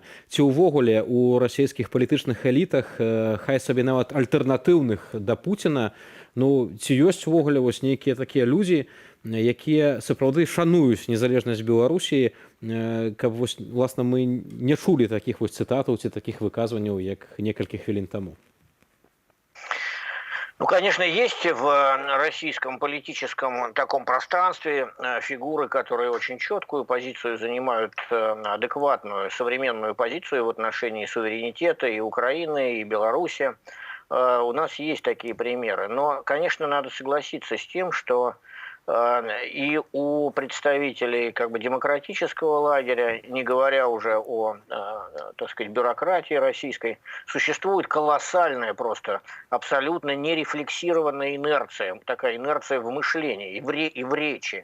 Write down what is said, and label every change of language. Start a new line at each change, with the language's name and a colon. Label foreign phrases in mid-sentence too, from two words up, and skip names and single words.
Belarusian: Ці ўвогуле у расійскіх палітычных элітах, хай сабе нават альтэрнатыўных да Пуціна, ну, ці ёсць увогуле вось нейкія такія людзі, якія сапраўды шануюць незалежнасць Беларусі, каб вось, власна, мы не чулі такіх вось цытатаў ці такіх выказванняў, як некалькі хвілін таму?
Russian: Ну, конечно, есть в российском политическом таком пространстве фигуры, которые очень четкую позицию занимают, адекватную, современную позицию в отношении суверенитета и Украины, и Беларуси. У нас есть такие примеры. Но, конечно, надо согласиться с тем, что и у представителей как бы демократического лагеря, не говоря уже о, так сказать, бюрократии российской, существует колоссальная просто абсолютно нерефлексированная инерция, такая инерция в мышлении и в речи.